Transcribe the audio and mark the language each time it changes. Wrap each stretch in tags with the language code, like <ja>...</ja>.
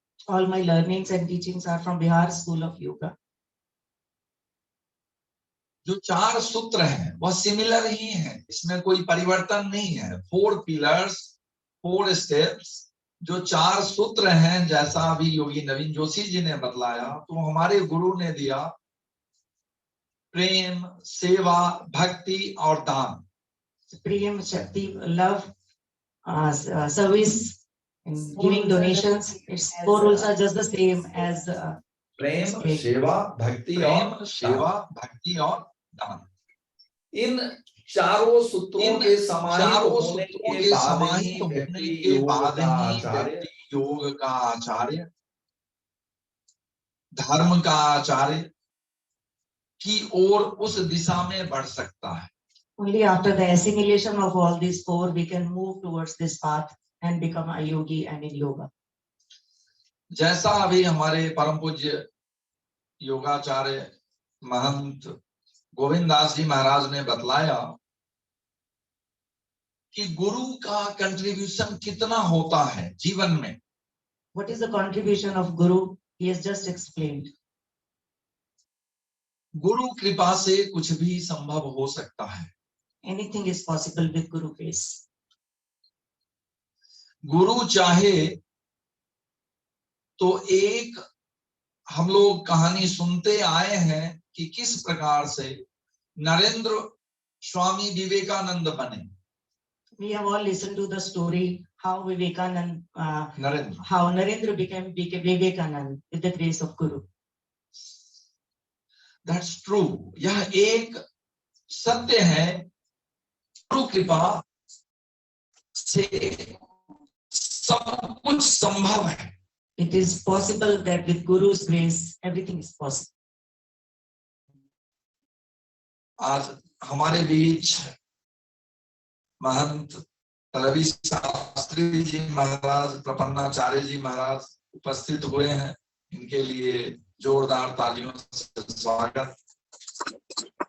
<en>all my learnings and teachings are from Bihar School of Yoga.</en> <hi>जो 4 सूत्र हैं वह सिमिलर ही हैं, इसमें कोई परिवर्तन नहीं है। 4 पिलर्स, 4 स्टेप्स, जो 4 सूत्र हैं, जैसा अभी योगी नवीन जोशी जी ने बतलाया, तो हमारे गुरु ने दिया प्रेम, सेवा, भक्ति और दान।</hi> <en>Prem, Shakti, love, service, and giving donations. Its 4 rules are just the same as</en> <hi>प्रेम, सेवा, भक्ति और दान। इन चारों सूत्रों के समाहित होने के बाद ही व्यक्ति योग का आचार्य, धर्म का आचार्य की ओर उस दिशा में बढ़ सकता है।</hi> <en>Only after the assimilation of all these 4, we can move towards this path and become a yogi and in yoga.</en> <hi>जैसा अभी हमारे परम पूज्य योगाचार्य महंत गोविंद दास जी महाराज ने बतलाया कि गुरु का कंट्रीब्यूशन कितना होता है जीवन में।</hi> <en>What is the contribution of Guru? He has just explained.</en> <hi>गुरु कृपा से कुछ भी संभव हो सकता है।</hi> <en>Anything is possible with Guru grace.</en> <hi>गुरु चाहे तो एक हम लोग कहानी सुनते आए हैं कि किस प्रकार से नरेंद्र स्वामी विवेकानंद बने।</hi> <en>We have all listened to the story how Vivekanand,</en> <hi>Narendra</hi> <en>how Narendra became Vivekanand with the grace of Guru. That's true.</en> <hi>यह एक सत्य है, गुरु कृपा से सब कुछ संभव है।</hi> <en>It is possible that with Guru's grace, everything is possible.</en> <hi>आज हमारे बीच महंत रवि शास्त्री जी महाराज, प्रपन्नाचार्य जी महाराज उपस्थित हुए हैं। इनके लिए जोरदार तालियों से स्वागत।</hi>